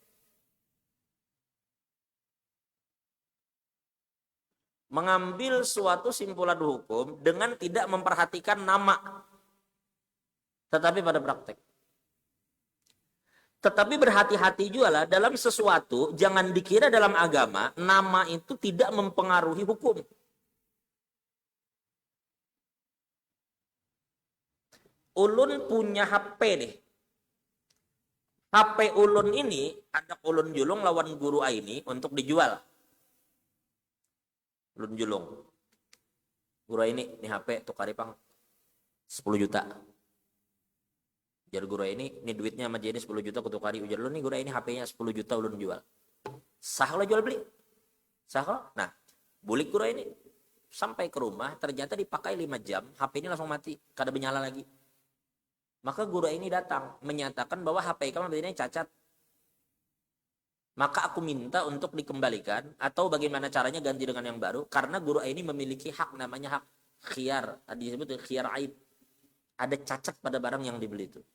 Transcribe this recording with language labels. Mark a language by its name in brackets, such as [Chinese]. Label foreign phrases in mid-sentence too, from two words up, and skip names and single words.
[Indonesian] Mengambil suatu simpulan hukum dengan tidak memperhatikan nama, tetapi pada praktek. Tetapi berhati-hati juga lah dalam sesuatu, jangan dikira dalam agama, nama itu tidak mempengaruhi hukum. [Banjar] Ulun punya HP nih. HP ulun ini, ada ulun julung lawan guru ini untuk dijual. Ulun julung. Guru ini HP tukari pang 10 juta. Ujar guru ini duitnya sama dia ini 10 juta kutukari. Ujar lu nih guru ini HP-nya 10 juta ulun jual. Sah lo jual beli? Sah lo? [Indonesian] Nah, bulik guru ini sampai ke rumah ternyata dipakai 5 jam, HP ini langsung mati, kada menyala lagi. Maka guru ini datang menyatakan bahwa HP kamu ini cacat. Maka aku minta untuk dikembalikan atau bagaimana caranya ganti dengan yang baru karena guru ini memiliki hak namanya hak khiyar. Tadi disebut khiyar aib. Ada cacat pada barang yang dibeli itu.